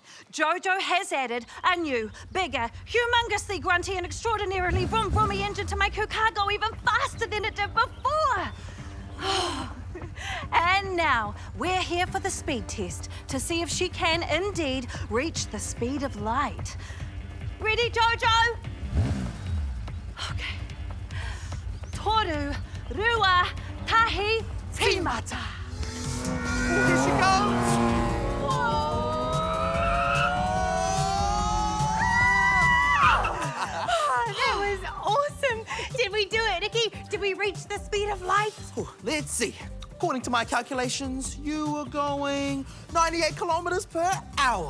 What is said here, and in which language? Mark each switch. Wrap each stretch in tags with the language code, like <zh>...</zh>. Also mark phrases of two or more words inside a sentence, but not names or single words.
<en>Jojo has added a new, bigger, humongously grunty and extraordinarily vroom-vroomy engine to make her car go even faster than it did before. And now we're here for the speed test to see if she can indeed reach the speed of light. Ready, Jojo? Okay.</en> <mi>Toru, rua, tahi, timata.</mi> <en>Here she goes. That was awesome. Did we do it, Nikki? Did we reach the speed of light? Let's see. According to my calculations, you were going 98 kilometers per hour.</en>